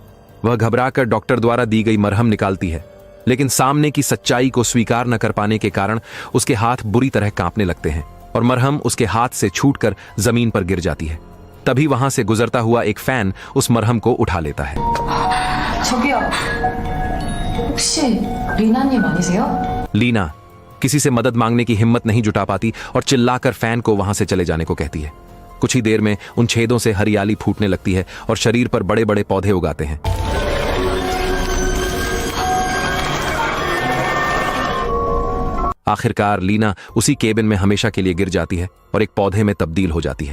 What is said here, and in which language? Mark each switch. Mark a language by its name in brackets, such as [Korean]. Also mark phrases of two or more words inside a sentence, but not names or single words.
[Hindi] वह घबराकर डॉक्टर द्वारा दी गई मरहम निकालती है, लेकिन सामने की सच्चाई को स्वीकार न कर पाने के कारण उसके हाथ बुरी तरह कांपने लगते हैं और मरहम उसके हाथ से छूटकर जमीन पर गिर जाती है। तभी वहां से गुजरता हुआ एक फैन उस मरहम को उठा लेता है। [Korean] 저기요. 혹시 리나님 아니세요? [Hindi] लीना किसी से मदद मांगने की हिम्मत नहीं जुटा पाती और चिल्लाकर फैन को वहां से चले जाने को कहती है। कुछ ही देर में उन छेदों से हरियाली फूटने लगती है और शरीर पर बड़े बड़े पौधे उगाते हैं। आखिरकार लीना उसी केबिन में हमेशा के लिए गिर जाती है और एक पौधे में तब्दील हो जाती है।